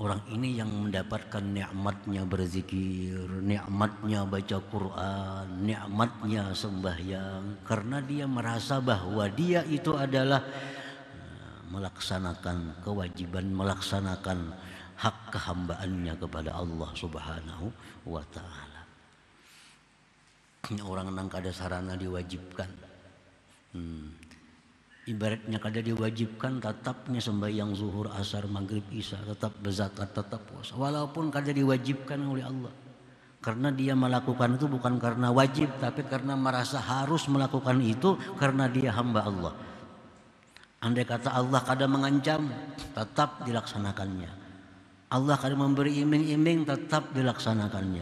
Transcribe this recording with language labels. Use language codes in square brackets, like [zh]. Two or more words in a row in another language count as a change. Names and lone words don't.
[id] Orang ini yang mendapatkan nikmatnya berzikir, nikmatnya baca Quran, nikmatnya sembahyang, karena dia merasa bahwa dia itu adalah melaksanakan kewajiban, melaksanakan hak kehambaannya kepada Allah [ar] سبحانه وتعالى. [bjn] Orang nang kada sarana diwajibkan. Ibaratnya kada diwajibkan tetapnya sembahyang zuhur, asar, maghrib, isya, tetap berzakat, tetap puasa. Walaupun kada diwajibkan oleh Allah. [id] Karena dia melakukan itu bukan karena wajib, tapi karena merasa harus melakukan itu karena dia hamba Allah. [bjn] Andai kata Allah kada mengancam, tetap dilaksanakannya. Allah kada memberi iming-iming, tetap dilaksanakannya.